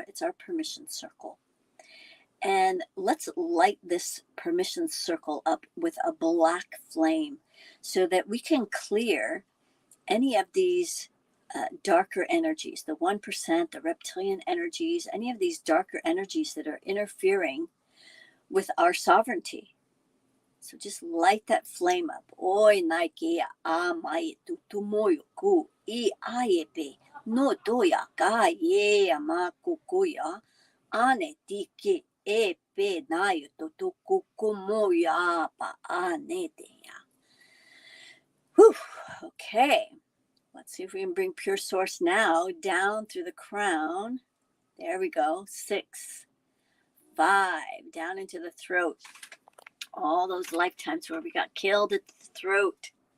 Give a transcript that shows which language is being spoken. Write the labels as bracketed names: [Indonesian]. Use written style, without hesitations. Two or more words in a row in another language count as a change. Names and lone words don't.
[English] It's our permission circle. And let's light this permission circle up with a black flame so that we can clear any of these darker energies, the 1%, the reptilian energies, any of these darker energies that are interfering with our sovereignty. So just light that flame up. Oi naike a mai tutumoyo ku I aepe no doya ka ye ama kukuya ane tike epe nayo tutukukumoya pa ane deya. Whew. Okay. Let's see if we can bring pure source now down through the crown. There we go. 6, 5, down into the throat. All those lifetimes where we got killed at the throat.